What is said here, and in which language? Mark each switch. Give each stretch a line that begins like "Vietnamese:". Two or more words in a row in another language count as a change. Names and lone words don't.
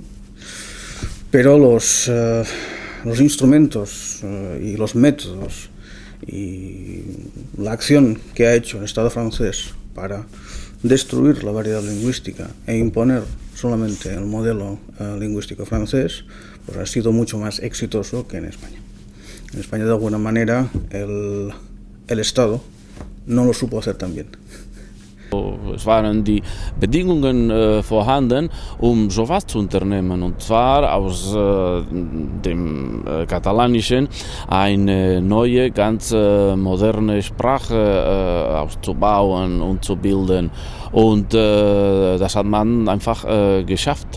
Spanish: Pero los instrumentos y los métodos y la acción que ha hecho el Estado francés para destruir la variedad lingüística e imponer solamente el modelo lingüístico francés, pues ha sido mucho más exitoso que en España. En España, de alguna manera, el Estado no lo supo hacer tan bien.
German: Es waren die Bedingungen vorhanden, sowas zu unternehmen, und zwar aus dem Katalanischen eine neue, ganz moderne Sprache aufzubauen und zu bilden. Und das hat man einfach geschafft.